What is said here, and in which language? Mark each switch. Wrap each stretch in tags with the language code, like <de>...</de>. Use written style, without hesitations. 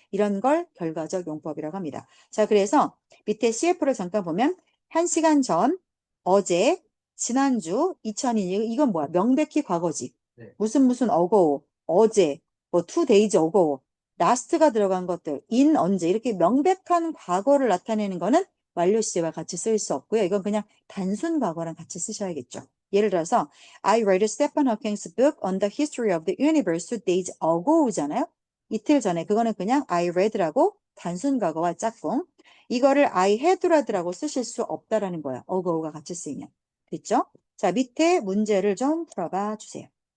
<ko>이런 걸 결과적 용법이라고 합니다. 자, 그래서 밑에 CF를 잠깐 보면 1시간 전, 어제, 지난주, 2002년 이건 뭐야? 명백히 과거지. 네. 무슨 ago, 어제, 뭐</ko> <en>2 days ago,</en> <ko>last가 들어간 것들, in 언제 이렇게 명백한 과거를 나타내는 거는 완료 시제와 같이 쓰일 수 없고요. 이건 그냥 단순 과거랑 같이 쓰셔야겠죠. 예를 들어서</ko> <en>I read Stephen Hawking's book on the history of the universe 2 days ago잖아요.</en> <ko>이틀 전에 그거는 그냥 I read라고 단순 과거와 짝꿍. 이거를</ko> <en>I had</en> <ko>라고 쓰실 수 없다라는 거야. ago가 같이 쓰이면. 됐죠? 자, 밑에 문제를 좀 풀어봐 주세요.</ko>